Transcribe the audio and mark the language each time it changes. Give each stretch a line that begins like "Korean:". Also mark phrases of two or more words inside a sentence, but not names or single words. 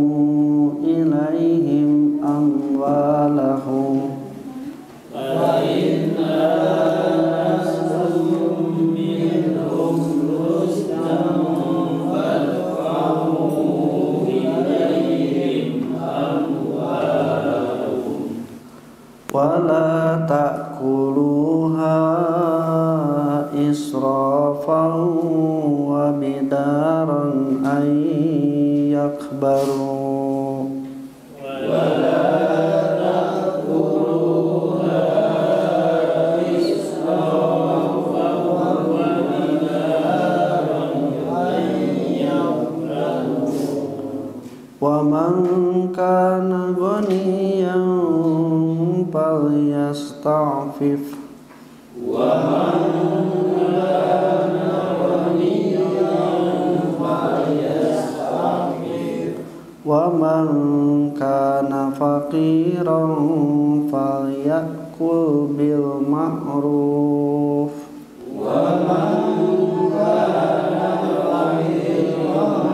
Arabic: إليهم أموالهم فإن آنستم منهم رشدا فادفعوا إليهم أموالهم ولا تأكلوها إسرافا وبدارا أن يكبروا ولا تأكلوها إسرافا وبدارا أن يكبروا ومن كان غنيا falyasta'fif ومن كان فقيرا فليأكل بالمعروف ومن كان فقيرا